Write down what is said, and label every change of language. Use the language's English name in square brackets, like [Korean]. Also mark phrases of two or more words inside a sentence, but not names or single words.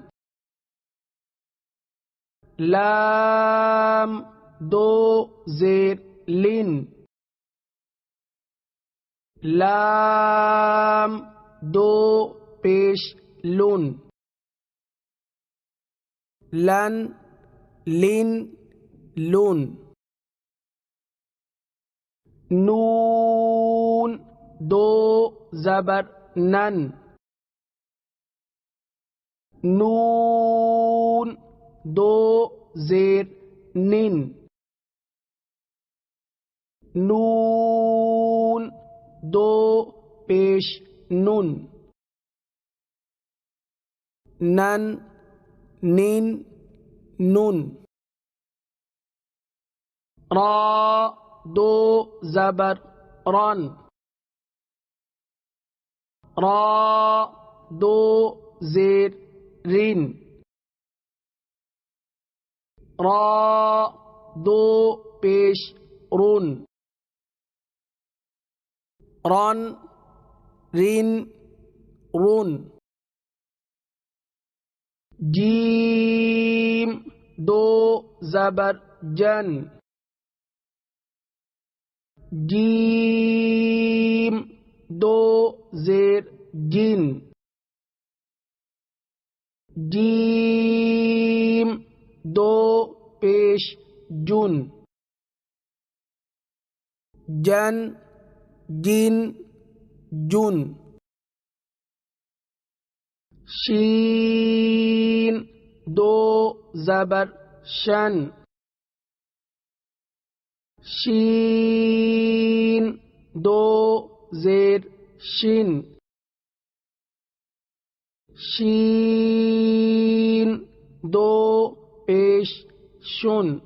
[Urdu] لام دو زیر لن لام دو پیش لون، لن لن لون، نون دو زبر نن، نون دو زیر نن، نون دو پیش نون، نن نین نون، را دو زبر رن، را دو زیر رین، را دو پیش رون، رن رین رون، جیم دو زبر جن، جیم دو زیر جن، جیم دو پیش جن، جن جن جن، شین دو زبر شن، شین دو زیر شین، شین دو پیش شن،